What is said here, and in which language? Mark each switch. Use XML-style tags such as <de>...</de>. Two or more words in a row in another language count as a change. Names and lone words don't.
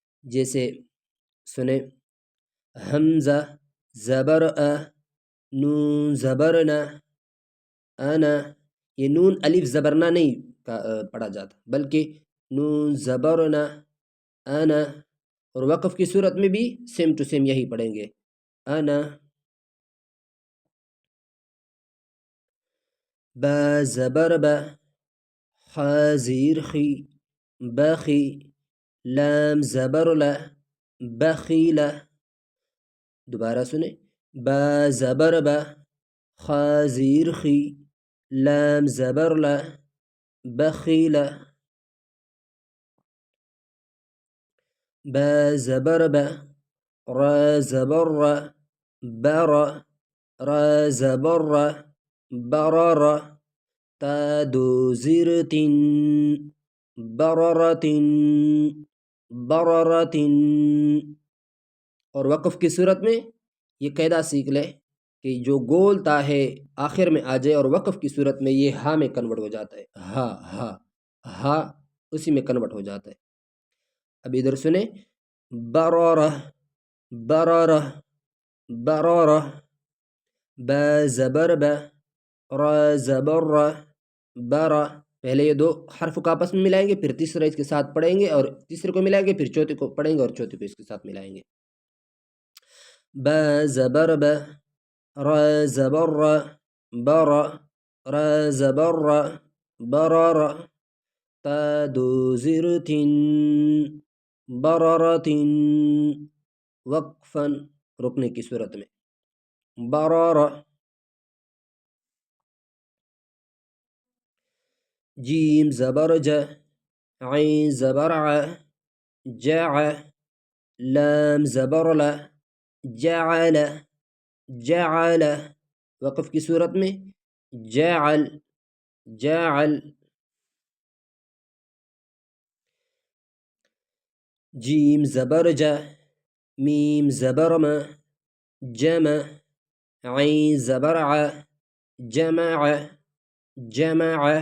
<ur>جیسے سنیں، حمزہ زبر نون زبرنا، انا، یہ نون الف زبرنا نہیں پڑھا جاتا، بلکہ نون زبرنا انا، اور وقف کی صورت میں بھی</ur> <en>same to same</en> <ur>یہی پڑھیں گے، انا. با زبر با، خا زیر خی، بخی، لام زبر لا، بخیلا. دوبارہ سنیں، با زبر با، خا زیر خی، لام زبر لا، بخیلا. با زبر با، را زبر را، برا، را زبر را، بررا. تا دو زیر تن، بررتن، بررتن. اور وقف کی صورت میں یہ قاعدہ سیکھ لے کہ جو گول تا ہے آخر میں آ جائے اور وقف کی صورت میں یہ ہا میں کنورٹ ہو جاتا ہے، ہا ہا ہا اسی میں کنورٹ ہو جاتا ہے. اب ادھر سنیں، برارہ، برارہ، برارہ. با زبر با، را زبر را، برا. پہلے یہ دو حرف کو آپس میں ملائیں گے، پھر تیسرا اس کے ساتھ پڑھیں گے، اور تیسرے کو ملائیں گے، پھر چوتھے کو پڑھیں گے، اور چوتھے کو اس کے ساتھ ملائیں گے. با زبر با، را زبر را، برا، را زبر را، برارا. تا دو زیر تن، بررتن. وقفا، رکنے کی صورت میں، برارا. جیم زبر جا، عین زبر ع، جع، لام زبر لا، جعل، جعل. وقف کی صورت میں، جعل، جعل. جیم زبر جا، میم زبر ما، جمع، عین زبر ع، جمع، جمع.</ur>